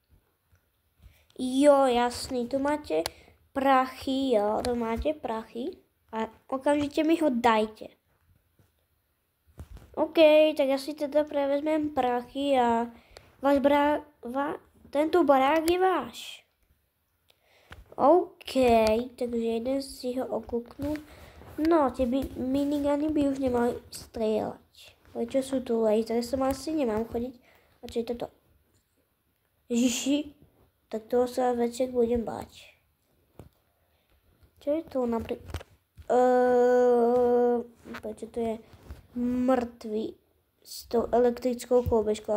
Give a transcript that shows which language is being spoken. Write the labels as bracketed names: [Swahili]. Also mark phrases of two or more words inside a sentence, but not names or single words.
[Czech] Jo, jasný, tu máte prachy, jo, tu máte prachy a okamžitě mi ho dajte. OK, tak já si teda prevezmem prachy a tento barák je váš. OK, takže jeden si ho okuknu. [Slovak] No, ty minigany by už nemali strieľať. Prečo sú tu lasery? Som asi nemám chodiť. A čo je toto? Ježiši, tak toho sa večer budem báť. Čo je to napríklad? Prečo to je mŕtvý s tou elektrickou kolbežkou?